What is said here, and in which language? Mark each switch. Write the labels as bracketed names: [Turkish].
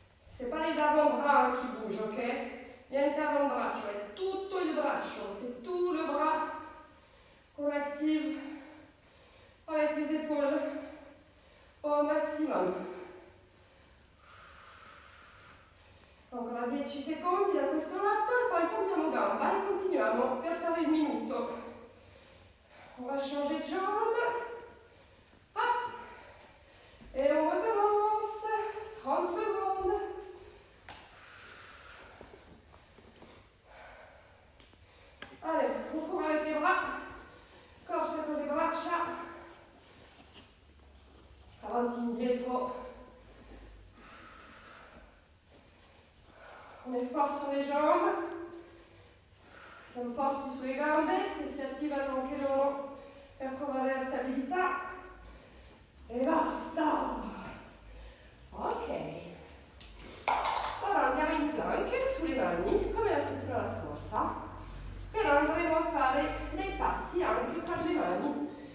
[French] C'est pas les avant-bras qui bougent, ok? [Italian] Niente avant-braccio, è tutto il braccio, [French] c'est tout le bras qu'on active avec les épaules au maximum. [Italian] Ancora 10 secondi da questo lato e poi cambiamo gamba e continuiamo per fare il minuto. [French] On va changer de jambe. Hop. Et on recommence. 30 secondes. Allez, on court avec les bras, [Italian] corsa con le braccia, avanti indietro. [French] On est fort sur les jambes, [Italian] siamo forti sulle gambe che si attivano anche loro per trovare la stabilità. E basta! Ok. Ora andiamo in plank sulle mani, come la settimana scorsa. Però andremo a fare dei passi anche per le mani